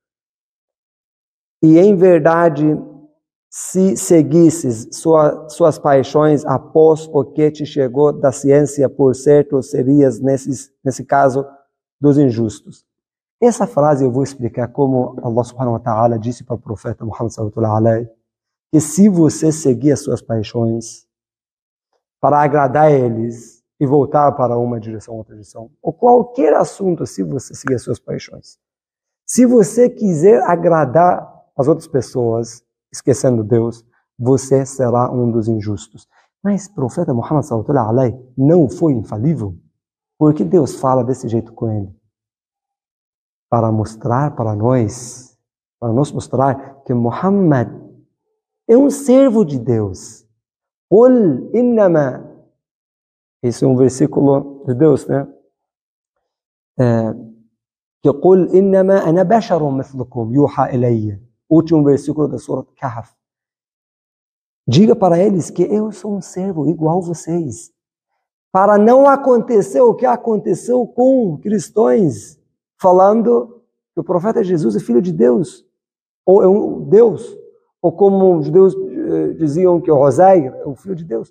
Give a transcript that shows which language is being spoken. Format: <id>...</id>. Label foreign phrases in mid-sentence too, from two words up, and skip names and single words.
<pt>E em verdade, se seguisses suas paixões após o que te chegou da ciência, por certo, serias, nesse caso, dos injustos. Essa frase eu vou explicar como</pt> <ar>الله سبحانه وتعالى</ar> <pt>disse para o profeta Muhammad</pt> <ar>صلى الله عليه وسلم,</ar> <pt>que se você seguir as suas paixões para agradar eles e voltar para uma direção ou outra direção, ou qualquer assunto, se você seguir as suas paixões, se você quiser agradar as outras pessoas, esquecendo Deus, você será um dos injustos. Mas o profeta Muhammad</pt> <ar>صلى الله عليه وسلم</ar> <pt>não foi infalível? Por que Deus fala desse jeito com ele? Para mostrar para nós, para nos mostrar que Muhammad é um servo de Deus.</pt> <ar>قل إنما,</ar> <pt>esse é um versículo de Deus, né?</pt> <ar>Que قل إنما أنا بشر مثلكم يوحى إلي.</ar> <pt>Último versículo da Surah Kahf. Diga para eles que eu sou um servo igual a vocês. Para não acontecer o que aconteceu com cristãos, falando que o profeta Jesus é filho de Deus, ou é um Deus, ou como os judeus diziam que o Uzair é o filho de Deus.</pt>